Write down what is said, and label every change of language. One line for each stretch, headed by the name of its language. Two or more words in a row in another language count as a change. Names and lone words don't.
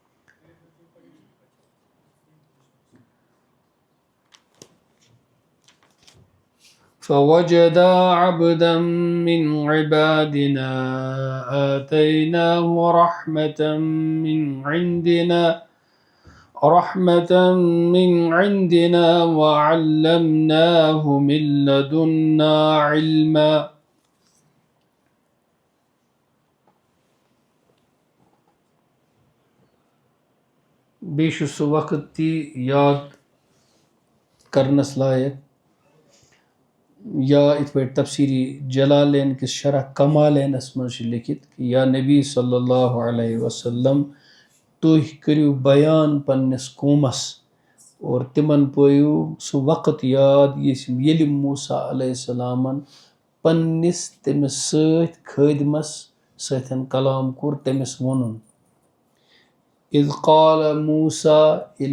Arabic: فوجدا عبدا من عبادنا آتيناه رحمة من عندنا وعلمناه من لدنا علما
Kashmiri: بیش سُہ وقت تہِ یاد کرنس لایق یا یِتھ پٲٹھۍ تفسیری جلالین کِس شرح کمالینس منٛز چھُ لیکھِتھ کہ یا نبی
Arabic: صلی اللہ علیہ وسلم
Kashmiri: تُہۍ کٔرِو بیان پننس قومس اور تمن پٲیِو سُہ وقت یاد ییٚلہِ موسیٰ علیہ السلامن پننس تٔمِس سۭتۍ خٲدمس سۭتۍ کلام کوٚر تٔمِس ووٚنُن
Arabic: اذ قال موسیٰ
Kashmiri: ییٚلہِ